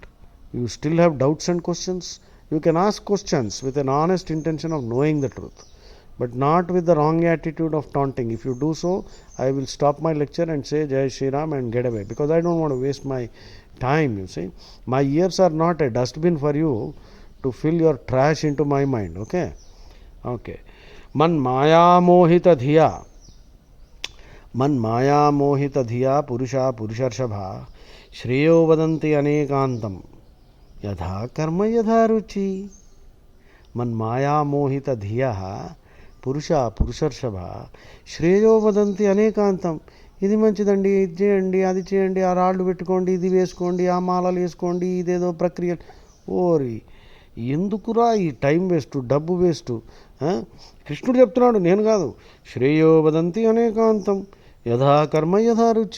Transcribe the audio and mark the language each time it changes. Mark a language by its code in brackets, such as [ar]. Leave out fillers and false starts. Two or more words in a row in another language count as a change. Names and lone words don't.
[en] You still have doubts and questions? You can ask questions with an honest intention of knowing the truth, but not with the wrong attitude of taunting. If you do so, I will stop my lecture and say [hi] जय श्री राम [en] and get away, because I don't want to waste my time, you see. My ears are not a dustbin for you to fill your trash into my mind, okay? [sa] Okay. मन माया मोहित धिया. मन माया मोहित धिया पुरुष पुरुषर्षभ श्रेयो वदन्ति अनेकान्तं यथा कर्म यथा रुचि. मन माया मोहित धिया पुरुष पुरुषर्षभ श्रेयो वदन्ति अनेकान्तम्. [te] ఇది మంచిదండి, ఇది చేయండి, అది చేయండి, ఆ రాళ్ళు పెట్టుకోండి, ఇది వేసుకోండి, ఆ మాలలు వేసుకోండి, ఇదేదో ప్రక్రియ. ఓరి ఎందుకురా ఈ [en] time waste, [te] డబ్బు వేస్ట్? కృష్ణుడు చెప్తున్నాడు, నేను కాదు. [sa] శ్రేయో వదంతి అనేకాంతం యథా కర్మ యథా రుచి.